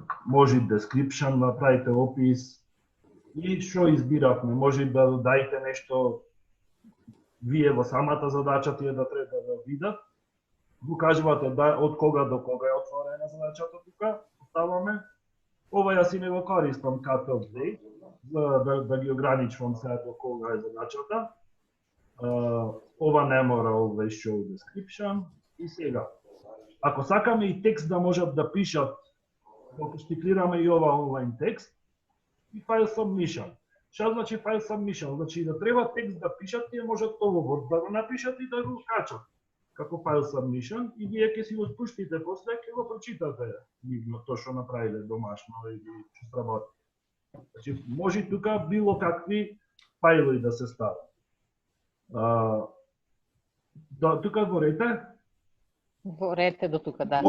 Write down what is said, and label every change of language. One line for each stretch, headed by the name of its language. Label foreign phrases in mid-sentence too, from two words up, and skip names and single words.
Macedonian: Може description, направите опис и што избиравме. Може да дајте нешто вие во самата задача тие да треба да видат. Го кажувате да од кога до кога е отворена задачата тука, оставаме. Ова јас и не го користам
English: cut off date,
Macedonian: да ги ограничувам сега до кога е задачата. Ова не мора
English: always show description.
Macedonian: И сега, ако сакаме и текст да можат да пишат, ако штиклираме и ова онлайн текст, и
English: file submission.
Macedonian: Што значи
English: file submission?
Macedonian: Значи да треба текст да пишат, тие можат ово Word да го напишат и да го качат како
English: file submission
Macedonian: и вие ќе си го спуштите после, ќе го прочитате нивно тоа што направиле домашно или што сработи. Значи може тука било какви фајли да се стават. Тука горете? Горете до тука, да.